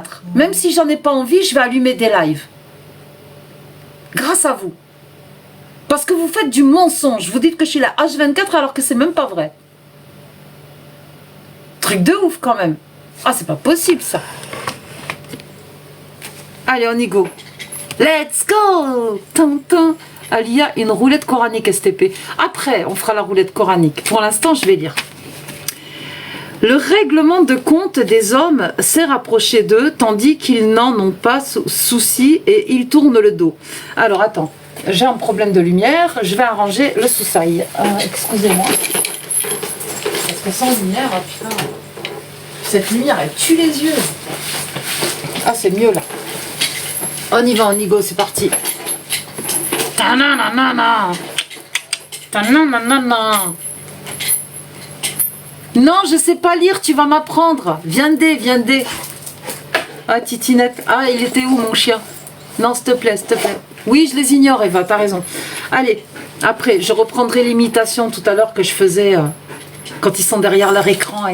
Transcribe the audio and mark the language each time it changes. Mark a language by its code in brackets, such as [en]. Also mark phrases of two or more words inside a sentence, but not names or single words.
[fr] Même si j'en ai pas envie, je vais allumer des lives. Grâce à vous. Parce que vous faites du mensonge. Vous dites que je suis la H24 alors que c'est même pas vrai. Truc de ouf quand même. Ah, c'est pas possible ça. Allez, on y go. [en] Let's go. [fr] Tintin. Alia, une roulette coranique STP. Après, on fera la roulette coranique. Pour l'instant, je vais lire. Le règlement de compte des hommes s'est rapproché d'eux, tandis qu'ils n'en ont pas souci et ils tournent le dos. Alors attends, j'ai un problème de lumière, je vais arranger le sous-sail. Excusez-moi. Parce que sans lumière, putain, cette lumière elle tue les yeux. Ah, c'est mieux là. On y va, on y go, c'est parti. Ta-na-na-na-na. Ta-na-na-na-na. Non, je sais pas lire, tu vas m'apprendre. Viendez, viendez. Ah, Titinette. Ah, il était où mon chien? Non, s'il te plaît, s'il te plaît. Oui, je les ignore, Eva, t'as raison. Allez, après, je reprendrai l'imitation tout à l'heure que je faisais quand ils sont derrière leur écran.